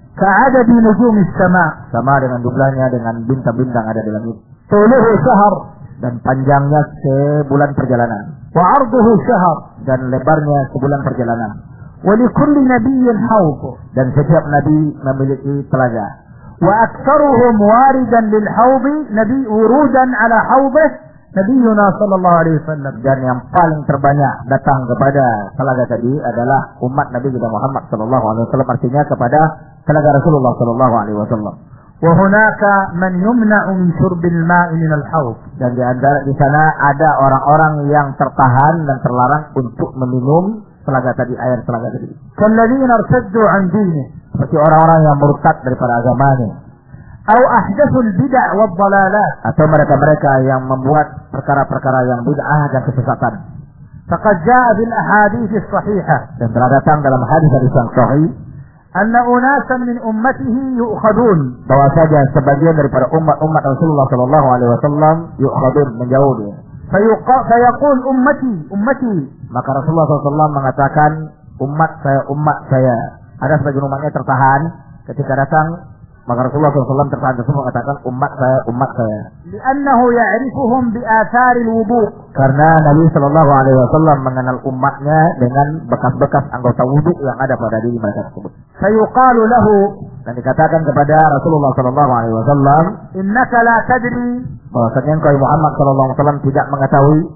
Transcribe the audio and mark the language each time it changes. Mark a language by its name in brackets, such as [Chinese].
[Arabic] ka'adadi nujumis sama' [Indonesian] sama dengan jumlahnya dengan bintang-bintang ada di langit [Arabic] طوله شهر [Indonesian] dan panjangnya sebulan perjalanan [Arabic] وعرضه شهر [Indonesian] dan lebarnya sebulan perjalanan [Arabic] ولكل نبي حوض [Indonesian] dan setiap nabi memiliki telaga [Arabic] واكثرهم واردا للحوض نبي ورودا على حوضه نبينا صلى الله عليه وسلم [Indonesian] dan yang paling terbanyak datang kepada telaga tadi adalah umat Nabi kita Muhammad sallallahu alaihi wasallam artinya kepada telaga Rasulullah sallallahu alaihi wasallam [Arabic] وهناك من يمنع من شرب الماء من الحوض [Indonesian] dan di antara di sana ada orang-orang yang tertahan dan terlarang untuk meminum telaga tadi air telaga tadi [Arabic] كالذين ارتدوا عن دينه [Indonesian] seperti orang-orang yang murtad daripada agamanya [Arabic] أو أحدثوا البدع والضلالات [Indonesian] atau mereka-mereka yang membuat perkara-perkara yang bid'ah dan kesesatan [Arabic] فقد جاء في الأحاديث الصحيحة [Indonesian] dan telah datang dalam hadis-hadis yang sahih [Arabic] أن أناسا من أمته يؤخذون [Indonesian] bahwasanya sebagian daripada umat-umat Rasulullah sallallahu alaihi wasallam يؤخذون menjauh dia [Arabic] فيقول أمتي أمتي [Indonesian] maka Rasulullah sallallahu mengatakan umat saya ada sebagian umatnya tertahan ketika datang maka Rasulullah sallallahu tertahan dan mengatakan umat saya [Arabic] لأنه يعرفهم بآثار الوضوء [Indonesian] karena Nabi sallallahu alaihi wasallam mengenal umatnya dengan bekas-bekas anggota wudu yang ada pada diri mereka tersebut [Arabic] سيقال له [Indonesian] dan dikatakan kepada Rasulullah sallallahu alaihi wasallam [Arabic] innaka la tadri [Indonesian] bahwasanya engkau Muhammad sallallahu alaihi wasallam tidak mengetahui